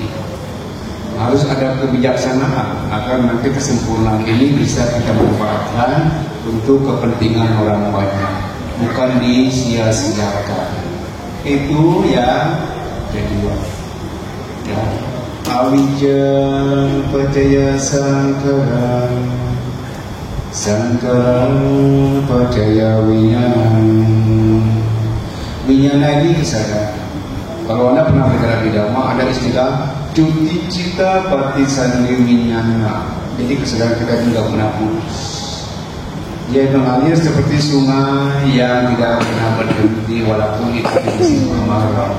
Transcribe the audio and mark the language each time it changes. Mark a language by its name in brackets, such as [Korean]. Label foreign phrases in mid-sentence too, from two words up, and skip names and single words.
[Indonesian] Harus ada kebijaksanaan agar nanti kesempurnaan ini bisa kita manfaatkan untuk kepentingan orang banyak, bukan disia-siakan. Itu yang kedua. Ya. [Pali] Awija pacaya sangkara, sangkara pacaya winyana. [Indonesian] Winyana ini kesadaran. Kalau Anda pernah bicara di Dhamma, ada istilah [Pali] cuti cita pati sandi winyana. [Indonesian] Jadi kesadaran kita juga pernah putus. Dia mengalir seperti sungai yang tidak pernah berhenti walaupun itu di musim kemarau.